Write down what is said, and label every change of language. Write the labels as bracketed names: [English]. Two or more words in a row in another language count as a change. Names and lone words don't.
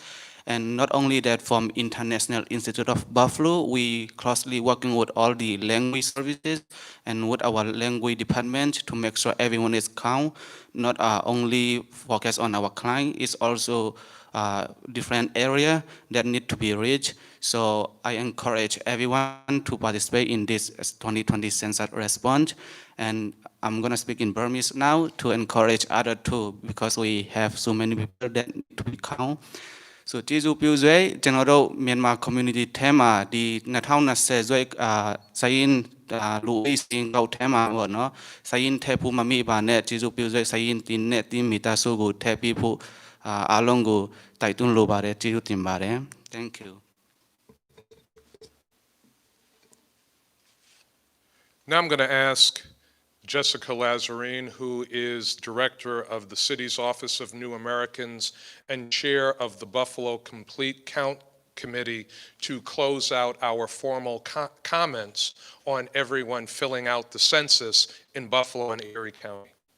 [English] And not only that, from International Institute of Buffalo, we closely working with all the language services and with our language department to make sure everyone is count, not only focus on our client, it's also different area that need to be reached. So I encourage everyone to participate in this 2020 census response. And I'm gonna speak in Burmese now to encourage others too, because we have so many people that need to be count. [Burmese] So ကျေးဇူးပြုဆွေကျွန်တော်တို့မြန်မာ community ထဲမှာဒီ2020ဆွဲစာရင်းလူအိတ်စင်ကောက်ထဲမှာပေါ့နော်စာရင်းထည့်ဖို့မမိပါနဲ့ကျေးဇူးပြုဆွေစာရင်းတင်နဲ့တင်မိသားစုကိုထည့်ပြီးဖို့အားလုံးကိုတိုက်တွန်းလိုပါတယ်ကျေးဇူးတင်ပါတယ် [English] Thank you. Now I'm going to ask Jessica Lazarine, who is director of the city's Office of New Americans and chair of the Buffalo Complete Count Committee, to close out our formal comments on everyone filling out the census in Buffalo and Erie County.